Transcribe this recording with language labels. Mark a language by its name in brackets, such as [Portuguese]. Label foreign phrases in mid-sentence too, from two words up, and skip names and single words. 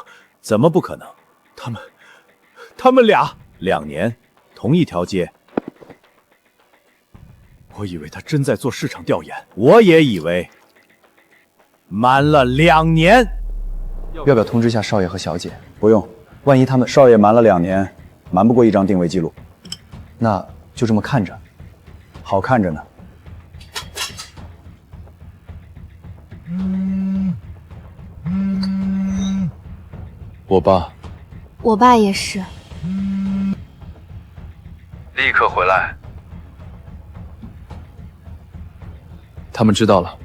[Chinese] 怎麼不可能？他們倆2年同一條街。我以為他真在做市場調研，我也以為。瞞了2年，要不要通知一下少爺和小姐？不用，萬一他們少爺瞞了2年，瞞不過一張定位記錄。那就這麼看着，好看着呢。我爸，我爸也是。立刻回来。他們知道了。